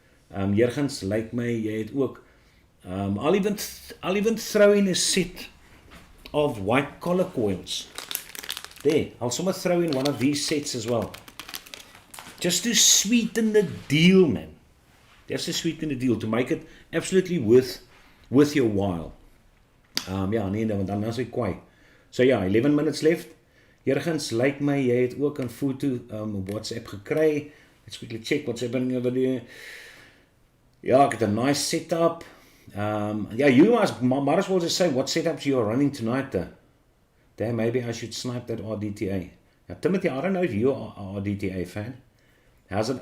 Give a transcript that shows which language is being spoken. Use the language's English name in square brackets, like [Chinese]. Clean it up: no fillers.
[English] Jurgens, [Afrikaans] lyk my, jy het ook, [English] I'll even throw in a set of white collar coils. There, I'll somewhat throw in one of these sets as well. Just to sweeten the deal, man. Just to sweeten the deal, to make it absolutely worth your while. [Afrikaans] Ja, nee, want dan is ek kwaai. So ja, [English] 11 minutes left. [Afrikaans] Jurgens, lyk my, jy het ook 'n foto op WhatsApp gekry. [English] Let's quickly check what's happening over there. [Afrikaans] Ja, ek het 'n nice setup. [English] Yeah, you might as well just say what setups you are running tonight, though. Damn, maybe I should snipe that RDTA. Yeah, Timothy, I don't know if you're an RDTA fan. How's it?